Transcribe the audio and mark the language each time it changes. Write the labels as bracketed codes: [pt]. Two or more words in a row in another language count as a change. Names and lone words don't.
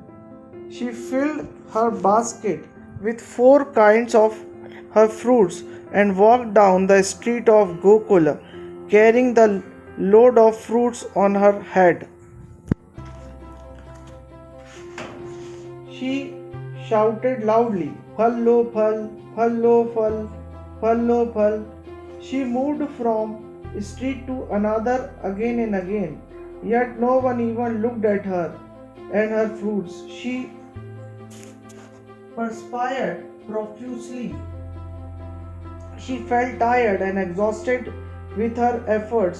[en] She filled her basket with 4 kinds of her fruits and walked down the street of Gokula, carrying the load of fruits on her head. She shouted loudly, [hi] "फल लो फल, फल लो फल, फल लो फल." [en] She moved from street to another again and again, yet no one even looked at her and her fruits. She perspired profusely. She felt tired and exhausted with her efforts.